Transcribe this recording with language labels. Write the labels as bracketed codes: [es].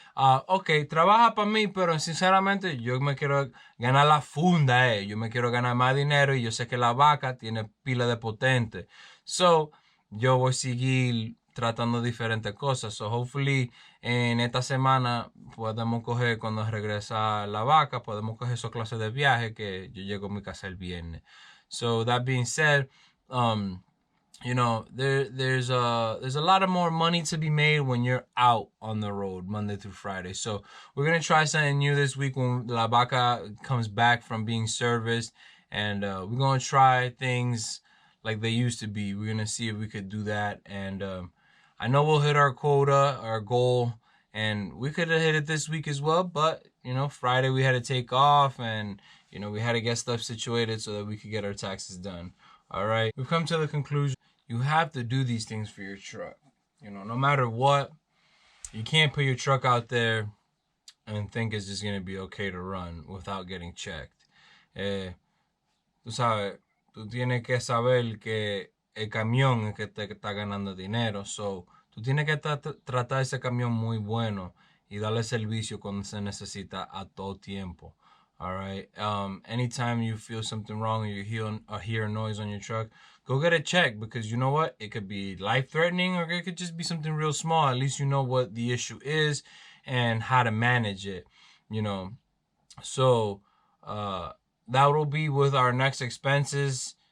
[es] Ok, trabaja para mí, pero sinceramente yo me quiero ganar la funda, yo me quiero ganar más dinero y yo sé que la vaca tiene pila de potente. So, yo voy a seguir tratando diferentes cosas. [en] So, hopefully, [es] en esta semana podemos coger, cuando regresa la vaca, podemos coger esos clases de viaje que yo llego a mi casa el viernes. [en] So, that being said, you know, there's a lot of more money to be made when you're out on the road Monday through Friday. So we're gonna try something new this week when La Vaca comes back from being serviced, and we're gonna try things like they used to be. We're gonna see if we could do that, and I know we'll hit our quota, our goal, and we could have hit it this week as well. But you know, Friday we had to take off, and you know, we had to get stuff situated so that we could get our taxes done. All right, we've come to the conclusion you have to do these things for your truck. You know, no matter what, you can't put your truck out there and think it's just going to be okay to run without getting checked. [es] Tú sabes, tú tienes que saber que el camión es que te está ganando dinero. So, tú tienes que tratar ese camión muy bueno y darle servicio cuando se necesita a todo tiempo. [en] All right. Anytime you feel something wrong or you hear a noise on your truck, go get it checked, because you know what? It could be life threatening or it could just be something real small. At least you know what the issue is and how to manage it, you know. So, that will be with our next expenses.